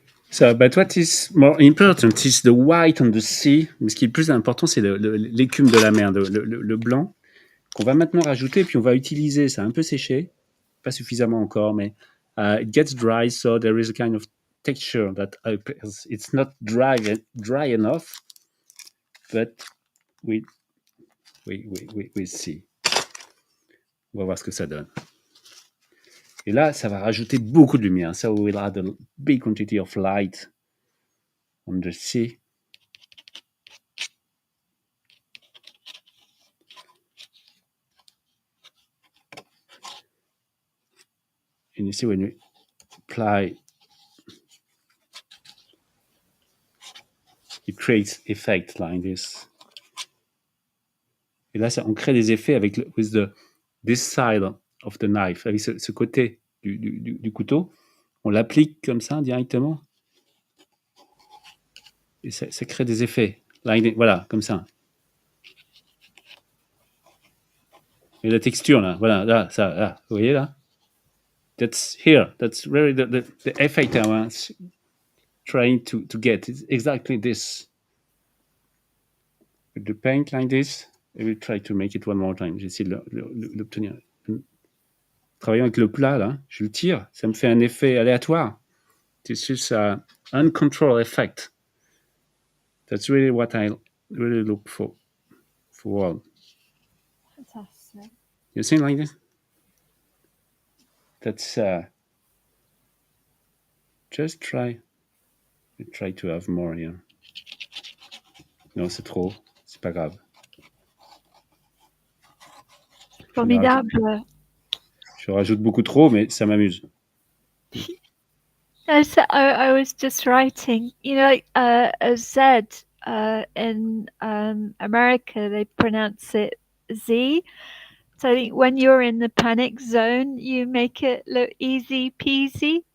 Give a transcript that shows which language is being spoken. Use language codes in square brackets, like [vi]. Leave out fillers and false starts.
[en] So, but what is more important is the white on the sea. [fr] Mais ce qui est le plus important, c'est l'écume de la mer, le blanc, qu'on va maintenant rajouter, puis on va utiliser. Ça a un peu séché, pas suffisamment encore, mais [en] it gets dry, so there is a kind of texture that appears. It's not dry enough, but we we see. [fr] On va voir ce que ça donne. Et là, ça va rajouter beaucoup de lumière. [en] So we'll add a big quantity of light on the sea. And you see when we apply, it creates effects like this. [fr] Et là, on crée des effets avec [en] this side of the knife, [fr] avec ce côté du couteau. On l'applique comme ça directement. Et ça crée des effets. Voilà, comme ça. Et la texture, là, voilà, là, ça, là, vous voyez, là? [en] That's here. That's really the effect I was trying to get. It's exactly this. With the paint like this, I will try to make it one more time. [fr] J'essaie de l'obtenir. Travaillant avec le plat, là, je le tire, ça me fait un effet aléatoire. [en] This is an uncontrolled effect. That's really what I really look for. Fantastic. You see like this? That's just try to have more here. [fr] Non, c'est trop. C'est pas grave. Formidable. Je rajoute beaucoup trop, mais ça m'amuse. [en] Yes, I was just writing, a Z in America, they pronounce it Z. So I think when you're in the panic zone, you make it look easy peasy.